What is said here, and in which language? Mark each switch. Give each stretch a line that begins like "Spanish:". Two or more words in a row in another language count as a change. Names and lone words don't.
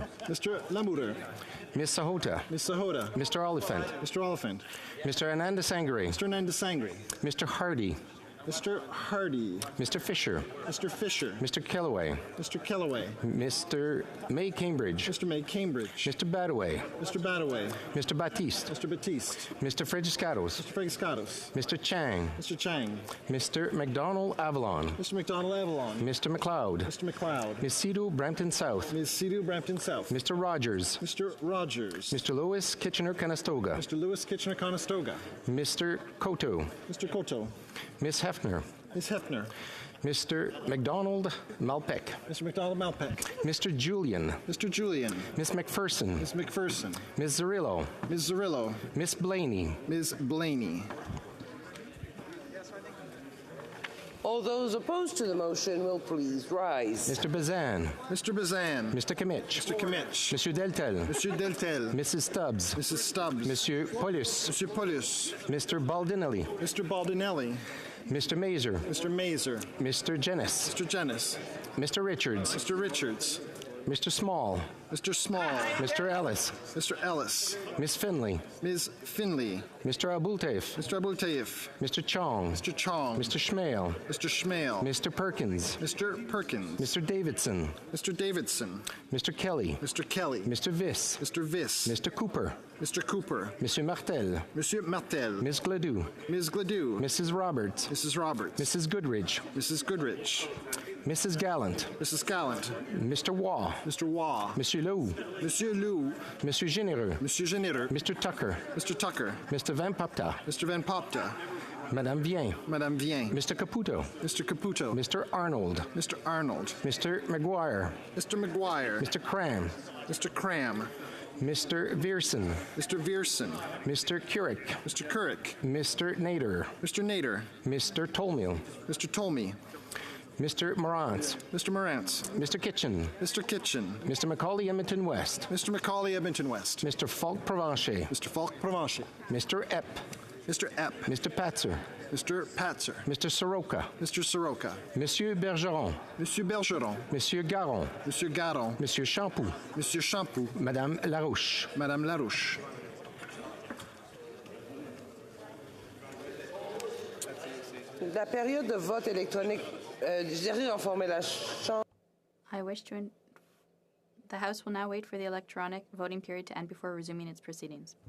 English: Mr. Lamour. Ms. Sahota. Ms. Sahota. Mr. Oliphant. Mr. Oliphant. Mr. Ananda Sangre. Mr. Ananda Sangre. Mr. Hardy. Mr. Hardy. Mr. Fisher. Mr. Fisher. Mr. Kellaway. Mr. Kellaway. Mr. May Cambridge. Mr. May Cambridge. Mr. Badaway. Mr. Badaway. Mr. Batiste. Mr. Batiste. Mr. Fredgiscatos. Mr. Fredgiscatos. Mr. Chang. Mr. Chang. Mr. McDonald Avalon. Mr. McDonald Avalon. Mr. McLeod. Mr. McLeod. Ms. Sidhu Brampton South. Ms. Sidhu Brampton South. Mr. Rogers. Mr. Rogers. Mr. Lewis Kitchener-Conestoga. Mr. Lewis Kitchener-Conestoga. Mr. Koto. Mr. Koto. Ms. Hefner. Ms. Hefner. Mr. McDonald Malpeck. Mr. McDonald Malpeck. Mr. Julian. Mr. Julian. Ms. McPherson. Ms. McPherson. Ms. Zarillo. Ms. Zarillo. Ms. Blaney. Ms. Blaney. All those opposed to the motion will please rise. Mr. Bazan. Mr. Bazan. Mr. Kimmich. Mr. Kimmich. Monsieur Deltel. Monsieur Deltel. Mrs. Stubbs. Mrs. Stubbs. Monsieur Paulus. Monsieur Paulus. Mr. Baldinelli. Mr. Baldinelli. Mr. Mazer. Mr. Mazer. Mr. Jennis. Mr. Jennis. Mr. Richards. Mr. Richards. Mr. Small. Mr. Small. Mr. Ellis. Mr. Ellis. Ms. Finley. Ms. Finley. Mr. Abultaif. Mr. Abultaif. Mr. Chong. Mr. Chong. Mr. Schmale. Mr. Schmale. Mr. Perkins. Mr. Perkins. Mr. Davidson. Mr. Davidson. Mr. Kelly. Mr. Kelly. Mr. Viss. Mr. Viss. Mr. Cooper. Mr. Cooper. Monsieur Martel. Monsieur Martel. Ms. Gladue. Ms. Gladue. Mrs. Roberts. Mrs. Roberts. Mrs. Goodridge. Mrs. Goodrich. Mrs. Gallant. Mrs. Gallant. Mr. Waugh. Mr. Waugh. Monsieur Lou. Monsieur Lou. Monsieur Généreux. Monsieur Généreux. Mr. Tucker. Mr. Tucker. Mr. Van Popta. Mr. Van Popta. Madame Vien. Madame Vien. Mr. Caputo. Mr. Caputo. Mr. Arnold. Mr. Arnold. Mr. McGuire. Mr. McGuire. Mr. Cram. Mr. Cram. Mr. Vierson. Mr. Vierson. Mr. Couric. Mr. Couric. Mr. Nader. Mr. Nader. Mr. Tolmil. Mr. Tolmy. Mr. Morantz. Mr. Morantz. Mr. Kitchen. Mr. Kitchen. Mr. Macaulay Edmonton West. Mr. Macaulay Edmonton West. Mr. Falk Provencher. Mr. Falk Provencher. Mr. Epp. Mr. Epp. Mr. Patzer. Mr. Patzer. Mr. Soroka. Mr. Soroka. Monsieur Bergeron. Monsieur Bergeron. Monsieur Garon. Monsieur Garon. Monsieur Champoux. Monsieur Champoux. Madame Larouche. Madame Larouche.
French: La période de vote électronique, j'ai informé la Chambre.
English: I wish to. The House will now wait for the electronic voting period to end before resuming its proceedings.